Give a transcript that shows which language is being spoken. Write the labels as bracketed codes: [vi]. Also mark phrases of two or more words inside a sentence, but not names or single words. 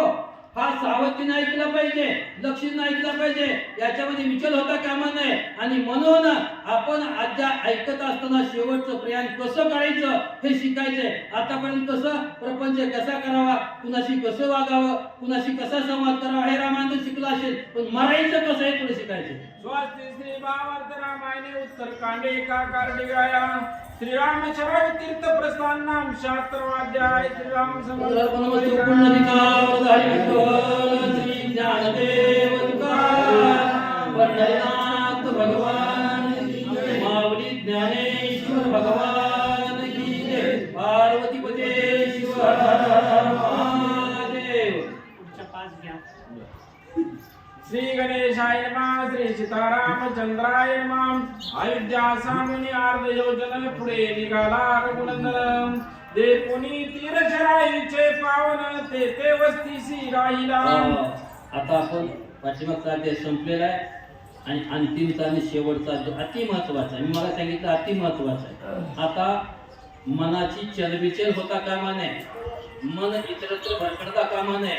[mr] हो, हा सावधीने ऐकला पाहिजे, लक्षीने ऐकला पाहिजे, याच्यामध्ये विचल होता कामा नये. आणि म्हणून आपण अध्याय ऐकत असताना शेवटचं प्रयाण कसं करायचं हे शिकायचंय. आतापर्यंत कसं प्रपंच कसा करावा, कुणाशी कसं वागावं, कुणाशी कसा संवाद करावा हे रामायण शिकला असेल, पण मरायचं कसं हे पुढे शिकायचं. [sa] स्वस्ति श्री भावार्थ रामायणे उत्तरकांडे एकाकार गाया श्रीरामचरण तीर्थ प्रस्थान नाम शास्त्रवाध्याय श्रीराम [mr] श्री ज्ञानदेव तुकाराम पंढरीनाथ भगवान माऊली ज्ञानेश्वर भगवान की जय. [sa] पार्वती पते शिव हर हर महादेव. श्री गणेशाय नमः. श्री सीतारामचंद्राय नमः. [mr] अयोध्या सामुनी अर्ध योजन पुढे निघाला रघुनंदन. दे कोणी तीरशराईचे पावन ते वस्तीसी राहिला. आता आपण पाठीमागचा अध्याय संपलेला आहे आणि अंतिमचा आणि शेवटचा अध्याय अति महत्वाचा आहे. मी मला सांगितलं अति महत्वाचा आहे. आता मनाची चलबिचल होता कामा नये, मन इतरत्र भरकटता कामा नये.